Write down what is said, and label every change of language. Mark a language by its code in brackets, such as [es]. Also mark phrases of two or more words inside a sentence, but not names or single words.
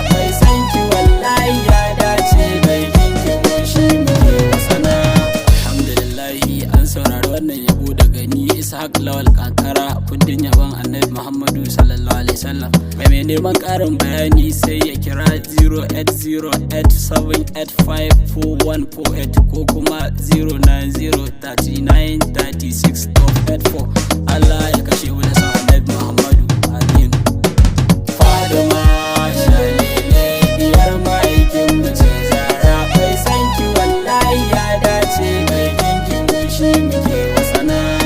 [ha] Mai san ki wallahi ya dace, mai kin ki mu shi muke wa sana. Alhamdulillahi, an saurari wannan yabo daga ni Ishaq Lawal Kankara, kundin yabon Annabi Muhammadu [ar] صلى الله عليه وسلم. [ha] Mai, mai neman ƙarin bayani sai ya kira zero eight zero eight seven eight five four one four eight ko kuma zero nine zero thirty nine thirty six twelve eight four. Allah ya kashe mu da son Annabi Muhammadu. Amin. Fatima Shalele, diyar ma'aikinmu ce Zahra. Mai san ki wallahi ya dace, mai kin ki mu shi muke wa sana.